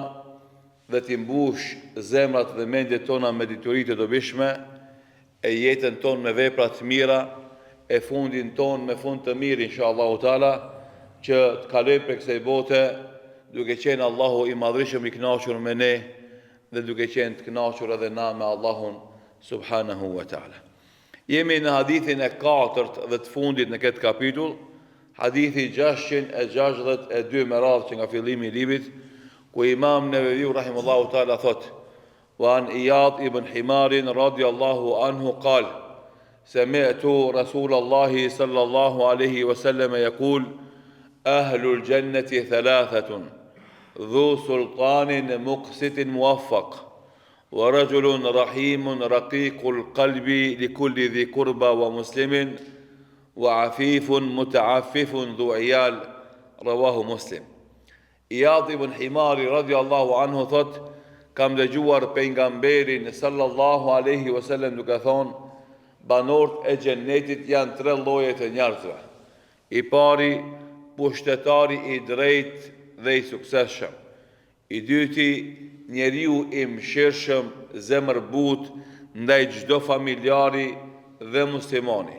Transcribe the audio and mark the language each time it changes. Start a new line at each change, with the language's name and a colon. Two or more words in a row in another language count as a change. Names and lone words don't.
Albanian: dhe t'i mbush zemrat dhe mendjet tona me dituri të dobishme, e jetën tonë me vepra të mira, e fundin tonë me fund të mirë
Arabic: إن شاء الله تعالى,
Albanian: që të kalojmë për kësaj bote duke qenë Allahu i madhrishëm i kënaqur me ne dhe duke qenë të kënaqur edhe na me Allahun
Arabic: سبحانه وتعالى.
Albanian: Jemi në hadithin e 4 dhe të fundit në këtë kapitull, hadithi 662 me radhë që nga fillimi i librit, ku Imam Neveviu
Arabic: رحمه الله تعالى
Albanian: thot:
Arabic: "وعن عياض بن حمار رضي الله عنه قال: سمعت رسول الله صلى الله عليه وسلم يقول: أهل الجنة ثلاثة، ذو سلطان مقسط موفق، ورجل رحيم رقيق القلب لكل ذي قربى ومسلم، وعفيف متعفف ذو عيال." رواه مسلم.
Albanian: Iyad ibn Himari
Arabic: رضي الله عنه
Albanian: thot: kam dëgjuar pejgamberin
Arabic: صلى الله عليه وسلم
Albanian: duke thonë: banorët e xhennetit janë 3 lloje të njerëzve. I pari, pushtetari i drejtë dhe i suksesshëm. I dyti, njeriu i mëshirshëm, zemërbut ndaj çdo familjari dhe muslimani.